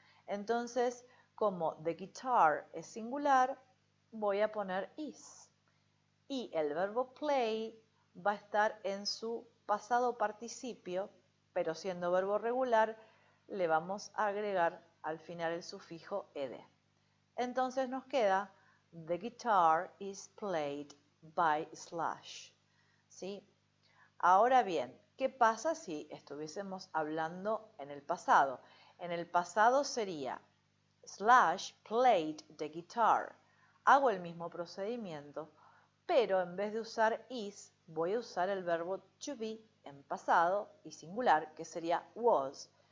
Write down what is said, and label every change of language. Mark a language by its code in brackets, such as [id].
[es] Entonces, como the guitar es singular, voy a poner is. Y el verbo play va a estar en su pasado participio, pero siendo verbo regular, le vamos a agregar al final el sufijo ed. Entonces nos queda [en] the guitar is played by slash. [es] ¿Sí? Ahora bien, ¿qué pasa si estuviésemos hablando en el pasado? En el pasado sería [en] slash played the guitar. [es] Hago el mismo procedimiento, pero en vez de usar is, voy a usar el verbo to be en pasado y singular, que sería was.